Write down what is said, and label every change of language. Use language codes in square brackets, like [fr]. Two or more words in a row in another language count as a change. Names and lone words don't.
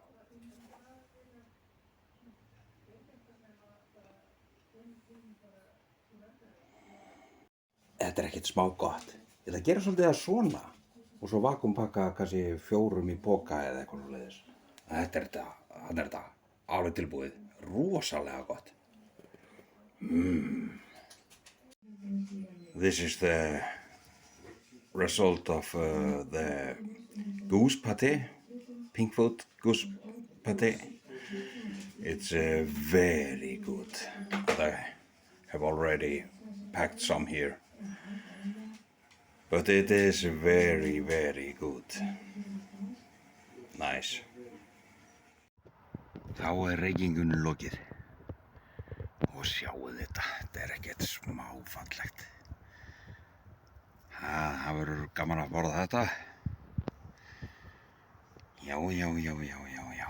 [is] Þetta er ekkert smá gott. Ég ætla að gera svolítið það svona og svo vakuumpakka kannski 4 í poka eða eitthvað svoleiðis. Þetta er þetta alveg tilbúið. Rosalega gott. [en] This is the result of the goose pate, Pinkfoot goose pate. It's very good. I have already packed some here. But it is very, very good. Nice. [is] Þá er reykingunni lokið. Og sjáu þetta er ekkert smá fallegt. Það verður gaman að borða þetta. Já.